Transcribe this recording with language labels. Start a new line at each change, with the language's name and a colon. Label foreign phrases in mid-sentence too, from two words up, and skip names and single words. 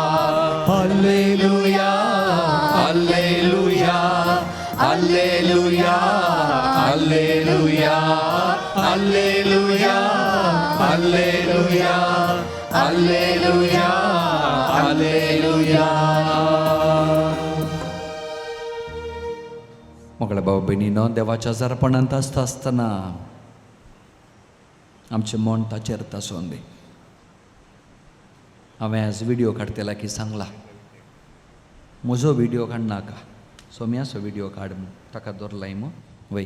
Kannada: ಹಲ್ಲೆಲೂಯಾ, ಹಲ್ಲೆಲೂಯಾ, ಹಲ್ಲೆಲೂಯಾ, ಹಲ್ಲೆಲೂಯಾ, ಹಲ್ಲೆಲೂಯಾ, ಹಲ್ಲೆಲೂಯಾ, ಹಲ್ಲೆಲೂಯಾ, ಹಲ್ಲೆಲೂಯಾ.
Konkani: मोगळ्या भाव भयणीनो, देवाच्या अर्पणांत आसता आसतना आमचें मन ताचेर तासोवन दी. हांवें आज व्हिडिओ काडटला की सांगला म्हजो व्हिडिओ काड नाका, सोम्याचो व्हिडिओ काड म्हूण ताका दवरलाय मो वय.